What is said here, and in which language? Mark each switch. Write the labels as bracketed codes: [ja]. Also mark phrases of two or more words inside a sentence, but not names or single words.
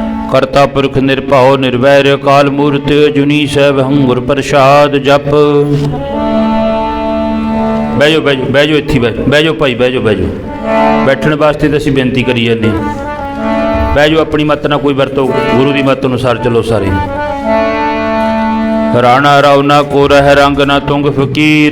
[pa] ਕਰਤਾ ਪੁਰਖੁ ਨਿਰਭਉ ਨਿਰਵੈਰੁ ਅਕਾਲ ਮੂਰਤਿ ਅਜੂਨੀ ਸੈਭੰ ਗੁਰ ਪ੍ਰਸਾਦਿ ਜਪੁ। ਬਹਿ ਜਾਓ ਬਹਿ ਜਾਓ ਬਹਿ ਜਾਓ, ਇੱਥੇ ਬਹਿ ਜਾਓ ਭਾਈ, ਬਹਿ ਜਾਓ ਬਹਿ ਜਾਓ। ਬੈਠਣ ਵਾਸਤੇ ਤਾਂ ਅਸੀਂ ਬੇਨਤੀ ਕਰੀ ਜਾਨੇ। ਬਹਿ ਜਾਓ, ਆਪਣੀ ਮਤ ਨਾ ਕੋਈ ਵਰਤੋ, ਗੁਰੂ ਕੀ ਮਤ ਅਨੁਸਾਰ ਚੱਲੋ ਸਾਰੇ। ਰਾਣਾ ਰਾਉ ਨ ਕੋ ਰਹੈ ਰੰਗੁ ਨ ਤੁੰਗੁ ਫਕੀਰੁ।